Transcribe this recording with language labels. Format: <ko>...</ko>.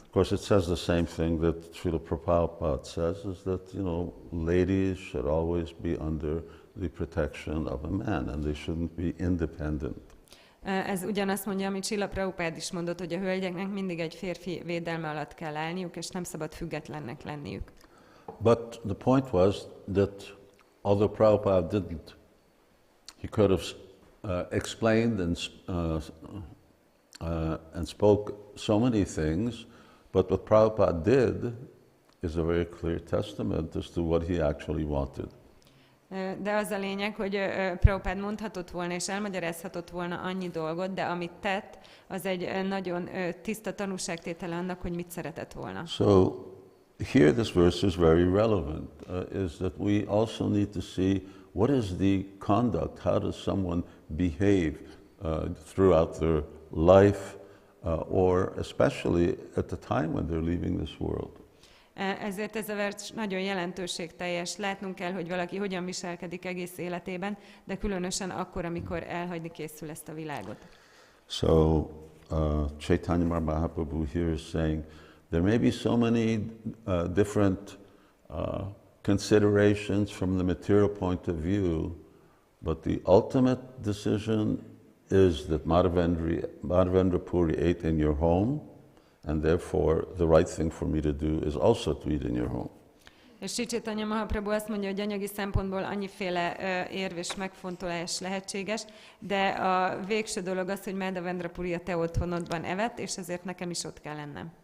<en>Of course, it says the same thing that Srila Prabhupada says, is that, ladies should always be under the protection of a man, and they shouldn't be independent.</en> <hu>Ez ugyanazt mondja, amit Srila Prabhupád is mondott, hogy a hölgyeknek mindig egy férfi védelme alatt kell állniuk, és nem szabad függetlennek lenniük.</hu> <en>But the point was that although Prabhupada didn't, he could have explained and spoke so many things, but what Prabhupada did is a very clear testament as to what he actually wanted.</en> <hu>De az a lényeg, hogy Prabhupád mondhatott volna és elmagyarázhatott volna annyi dolgot, de amit tett, az egy nagyon tiszta tanúságtétele annak, hogy mit szeretett volna.</hu> <en>So here this verse is very relevant, is that we also need to see what is the conduct, how does someone behave throughout their life, or especially at the time when they're leaving this world.</en> <hu>Ezért ez a vers nagyon jelentőségteljes. Látnunk kell, hogy valaki hogyan viselkedik egész életében, de különösen akkor, amikor elhagyni készül ezt a világot.</hu> <en>So Caitanya Mahaprabhu here is saying there may be so many different considerations from the material point of view, but the ultimate decision is that Madhavendra Puri ate in your home, and therefore the right thing for me to do is also to eat in your home.</en> <hu>És Sri Caitanya Mahaprabhu azt mondja, hogy anyagi szempontból annyiféle érv és megfontolás lehetséges, de a végső dolog az, hogy Madhavendra Puri a te otthonodban evett, és ezért nekem is ott kell lennem.</hu>